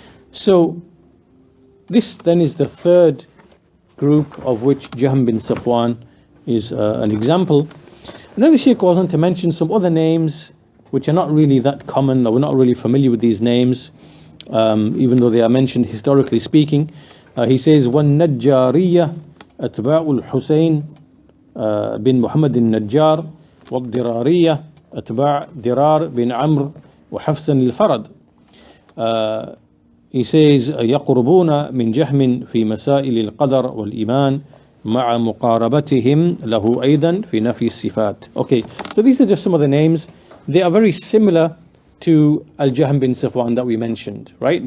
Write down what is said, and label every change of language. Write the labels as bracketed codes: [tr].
[en] So this then is the third group, of which Jahm bin Safwan is an example. Another Shaykh goes on to mention some other names which are not really that common, or we're not really familiar with these names, even though they are mentioned historically speaking. He says, [ar] وَالنَّجَّارِيَّةِ أَتْبَاعُ الْحُسَيْنِ bin Muhammad al-Najjar, وَالدِّرَارِيَّةِ أتباع دِرَار bin Amr وحفص الفرد. [en] He says, [ar] يقربون من جهم في مسائل القدر والإيمان مع مقاربتهم له أيضا في نفي الصفات. [en] Okay, so these are just some of the names. They are very similar to Al-Jahm bin Safwan that we mentioned, right?